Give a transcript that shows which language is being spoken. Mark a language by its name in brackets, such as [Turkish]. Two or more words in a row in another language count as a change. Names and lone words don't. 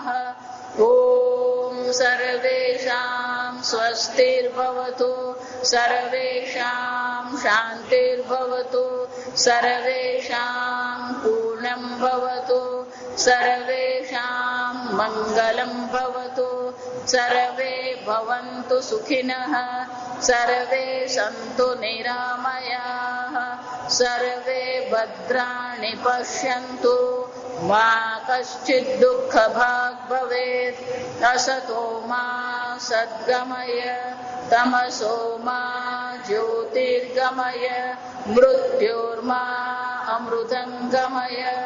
[Sanskrit] ओम सर्वेषां स्वस्तिर्भवतु, सर्वेषां शांतिर्भवतु, सर्वेषां पूर्णं भवतु, सर्वेषां मंगलं भवतु, सर्वे भवन्तु सुखिनः, सर्वे सन्तु निरामया. सर्वे भद्राणि पश्यन्तु मा कश्चित् दुःखभाग् भवेत् असतो मा सद्गमय तमसो मा ज्योतिर्गमय मृत्योर्मा अमृतङ्गमय